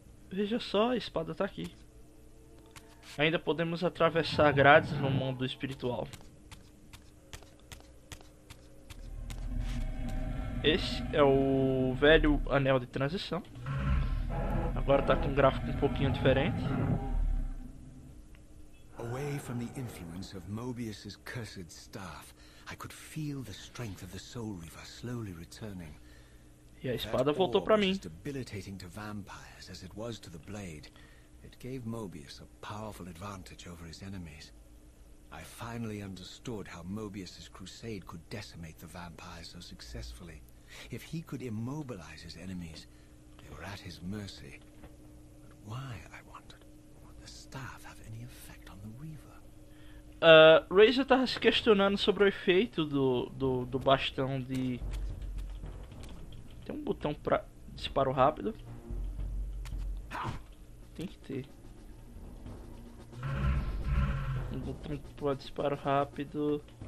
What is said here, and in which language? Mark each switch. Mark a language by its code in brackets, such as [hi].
[pt] Veja só, a espada tá aqui. Ainda podemos atravessar grades no mundo espiritual. Esse é o velho anel de transição. Agora tá com um gráfico um pouquinho diferente. [en] Away from the influence of Mobius's cursed staff, I could feel the strength of the Soul Reaver slowly returning. [pt] E a espada voltou pra mim. [en] As debilitating to vampires as it was to the blade, it gave Mobius a powerful advantage over his enemies. I finally understood how Mobius's crusade could decimate the vampires so successfully. If he could immobilize his enemies, they were at his mercy. But why, I wondered, would the staff have any effect on the Reaver? [pt] Reaver estava se questionando sobre o efeito do bastão de... Tem um botão para disparo rápido. Tem que ter. Um botão para disparo rápido.